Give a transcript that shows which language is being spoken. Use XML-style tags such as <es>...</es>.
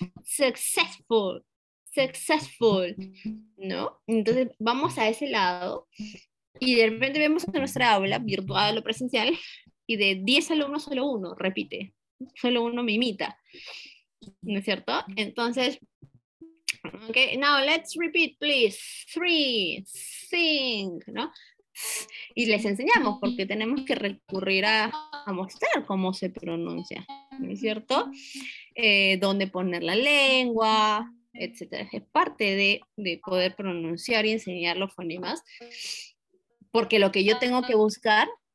<en>Successful, successful, ¿no?</en> <es>Entonces vamos a ese lado y de repente vemos en nuestra aula, virtual o presencial, y de 10 alumnos solo uno repite, solo uno me imita, ¿no es cierto?</es> <en>Entonces, okay, now let's repeat, please. 3, think, ¿no?</en> <es>Y les enseñamos porque tenemos que recurrir a mostrar cómo se pronuncia, ¿no es cierto? Dónde poner la lengua, etcétera. Es parte de poder pronunciar y enseñar los fonemas, porque lo que yo tengo que buscar</es>